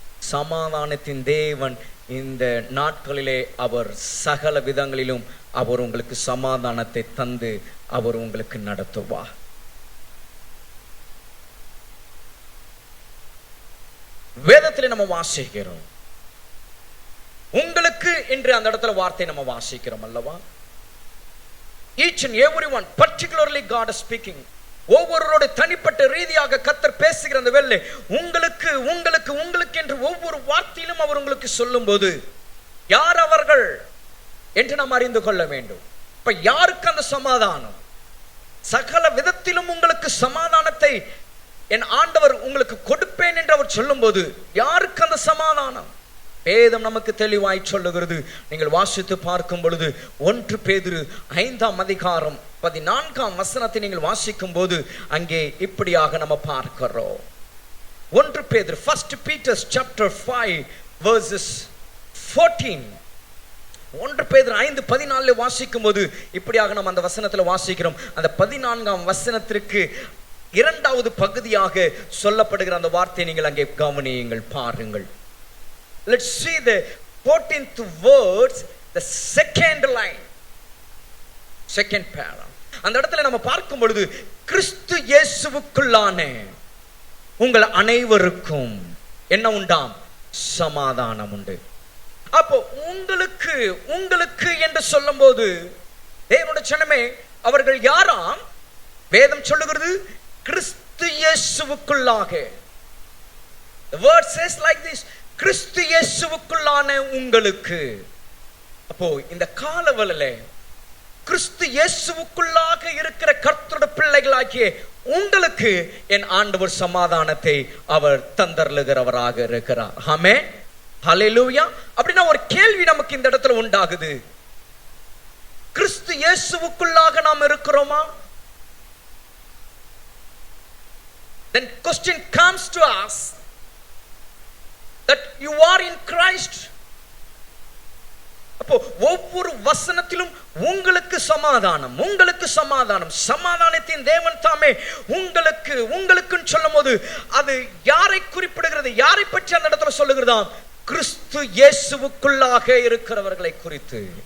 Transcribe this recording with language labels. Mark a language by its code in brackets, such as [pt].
[ta] சமாதானத்தின் தேவன் இந்த நாட்களிலே அவர் சகல விதங்களிலும் அவர் உங்களுக்கு சமாதானத்தை தந்து அவர் உங்களுக்கு நடத்துவார். வேதத்திலே நம்ம வாசிக்கிறோம், உங்களுக்கு என்று அந்த இடத்துல வார்த்தை நம்ம வாசிக்கிறோம் அல்லவா? [en] Each and everyone, particularly God is speaking. [ta] ஒவ்வொருவரோட தனிப்பட்ட ரீதியாக கர்த்தர் பேசுகிற அந்த வேளை உங்களுக்கு உங்களுக்கு உங்களுக்கு என்று ஒவ்வொரு வார்த்தையிலும் அவர் உங்களுக்கு சொல்லும் போது யார் அவர்கள் என்று நாம் அறிந்து கொள்ள வேண்டும். இப்ப யாருக்கு அந்த சமாதானம்? சகல விதத்திலும் உங்களுக்கு சமாதானத்தை என் ஆண்டவர் உங்களுக்கு கொடுப்பேன் என்று அவர் சொல்லும் போது யாருக்கு அந்த சமாதானம்? வேதம் நமக்கு தெளிவாய் சொல்லுகிறது. நீங்கள் வாசித்து பார்க்கும் பொழுது 1 பேதுரு 5ஆம் அதிகாரம் 14ஆம் வசனத்தை நீங்கள் வாசிக்கும் போது அங்கே இப்படியாக நம்ம பார்க்கிறோம். [en] 1 Pethuru, 1 Peter chapter 5 verses 14. [ta] 1 பேதுரு 5:14 வாசிக்கும் போது இப்படியாக நம்ம அந்த வசனத்துல வாசிக்கிறோம். அந்த 14ஆம் வசனத்திற்கு 2வது பகுதியாக சொல்லப்படுகிற அந்த வார்த்தையை நீங்கள் அங்கே கவனியுங்கள், பாருங்கள். [en] Let's see the 14th words, the second line, second para. [ta] அந்த இடத்துல நம்ம பார்க்கும் பொழுது கிறிஸ்து இயேசுவுக்குள்ளான உங்கள் அனைவருக்கும் என்ன உண்டாம்? சமாதானம் உண்டு. அப்போ உங்களுக்கு உங்களுக்கு என்று சொல்லும் போது தேவனுடைய ஜனமே அவர்கள் யாராம்? வேதம் சொல்லுகிறது கிறிஸ்து இயேசுவுக்குள்ளாக. [en] The word says like this, [ta] கிறிஸ்து இயேசுவுக்குள்ளான உங்களுக்கு. அப்போ இந்த காலவெளியில கிறிஸ்து இயேசுவுக்குள்ளாக இருக்கிற கர்த்தருடைய பிள்ளைகளாகிய உங்களுக்கு என் ஆண்டவர் சமாதானத்தை அவர் தந்தருளுகிறவராக இருக்கிறார். ஆமென், ஹல்லேலூயா. அப்படின்னா ஒரு கேள்வி நமக்கு இந்த இடத்துல உண்டாகுது, கிறிஸ்து இயேசுவுக்குள்ளாக நாம் இருக்கிறோமா? [en] Then question comes to us that you are in Christ. [ta] அப்போ ஒவ்வொரு வசனத்திலும் உங்களுக்கு சமாதானம், உங்களுக்கு சமாதானம், சமாதானத்தின் தேவன் தாமே உங்களுக்கு உங்களுக்குன்னு சொல்லும் போது அது யாரை குறிப்பிடுகிறது? யாரை பற்றி அந்த இடத்துல சொல்லுகிறதாம்? கிறிஸ்து இயேசுவுக்குள்ளாக இருக்கிறவர்களை குறித்து.